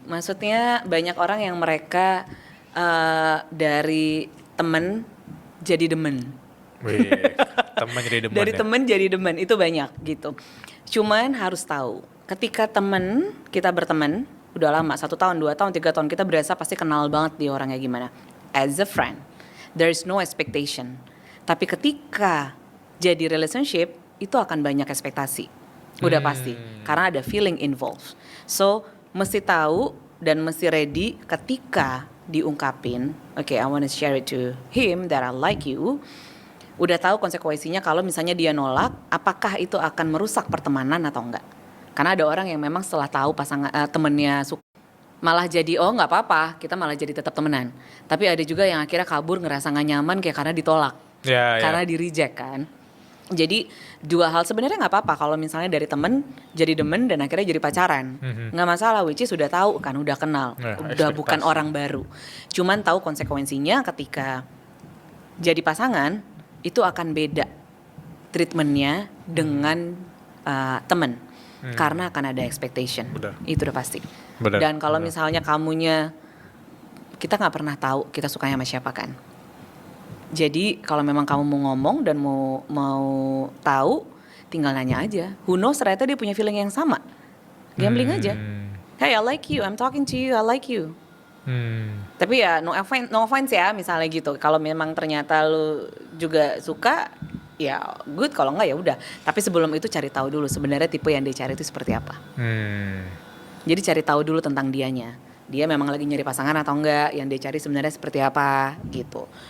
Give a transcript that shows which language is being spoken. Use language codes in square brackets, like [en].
[id] Maksudnya banyak orang yang mereka dari temen jadi demen. Temen jadi demen. Dari temen jadi demen, itu banyak gitu. Cuman harus tahu, ketika temen kita berteman udah lama, 1 tahun, 2 tahun, 3 tahun, kita berasa pasti kenal banget dia orangnya gimana. [en] As a friend, there is no expectation. [id] Tapi ketika jadi relationship, itu akan banyak ekspektasi. Udah pasti, karena ada [en] feeling involved. So, [id] mesti tahu dan mesti [en] ready [id] ketika diungkapin, [en] okay, I want to share it to him that I like you. [id] udah tahu konsekuensinya kalau misalnya dia nolak, apakah itu akan merusak pertemanan atau enggak. Karena ada orang yang memang setelah tahu pasangan temennya suka, malah jadi oh nggak apa-apa, kita malah jadi tetap temenan. Tapi ada juga yang akhirnya kabur ngerasa nggak nyaman kayak karena ditolak, karena di reject kan. Jadi dua hal sebenarnya nggak apa-apa kalau misalnya dari temen jadi demen dan akhirnya jadi pacaran, nggak masalah. [en] Which is [id] sudah tahu kan, udah kenal, udah bukan orang baru. Cuman tahu konsekuensinya ketika jadi pasangan itu akan beda treatmentnya dengan temen. Karena akan ada expectation. Benar. Itu udah pasti. Benar. Dan kalau misalnya kamunya, kita nggak pernah tahu kita sukanya sama siapa kan. Jadi kalau memang kamu mau ngomong dan mau tahu, tinggal nanya aja. [en] Who knows, [id] ternyata dia punya feeling yang sama. Gambling aja. [en] Hey, I like you, I'm talking to you, I like you. [id] Tapi ya [en] no offense [id] ya, misalnya gitu. Kalau memang ternyata lu juga suka, ya good, kalau enggak ya udah. Tapi sebelum itu cari tahu dulu sebenarnya tipe yang dia cari itu seperti apa. Jadi cari tahu dulu tentang dianya. Dia memang lagi nyari pasangan atau enggak, yang dia cari sebenarnya seperti apa gitu.